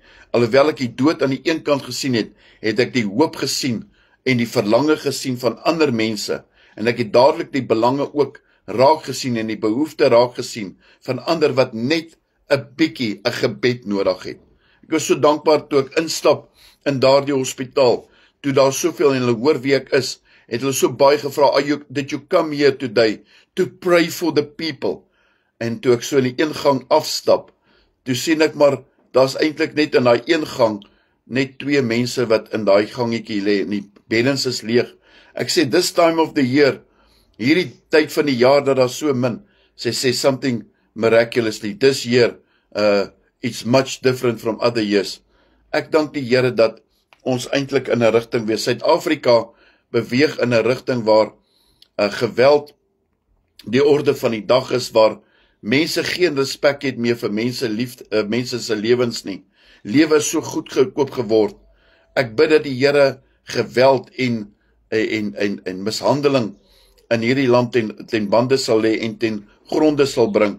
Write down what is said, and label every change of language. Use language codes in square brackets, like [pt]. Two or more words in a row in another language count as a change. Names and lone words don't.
[af] Alhoewel ek die dood aan die een kant gesien het, het ek die hoop gesien en die verlange gesien van ander mense, en ek het dadelik die belange ook raak gesien en die behoefte raak gesien van ander wat net 'n bietjie 'n gebed nodig het. Ek was so dankbaar toe ek instap in daardie hospitaal, toe daar soveel en hulle hoor wie ek is, het hulle so baie gevra, [en] did you come here today to pray for the people? [af] En toe ek so in die ingang afstap, toe sien ek maar, daar's eintlik net in daai ingang, net 2 mense wat in daai gangetjie lê, en die beddens is leeg. Ek sê, [en] this time of the year, [af] hierdie tyd van die jaar dat daar so min, sê [en] something miraculously, this year, it's much different from other years. [af] Ek dank die Here dat ons eintlik in 'n rigting wees. Suid-Afrika beweeg in 'n rigting waar geweld die orde van die dag is, waar mense geen respek het meer vir mense se lewens nie. Lewe is so goedkoop geword. Ek bid dat die Here geweld en en mishandeling in hierdie land ten bande sal lê en ten gronde sal bring.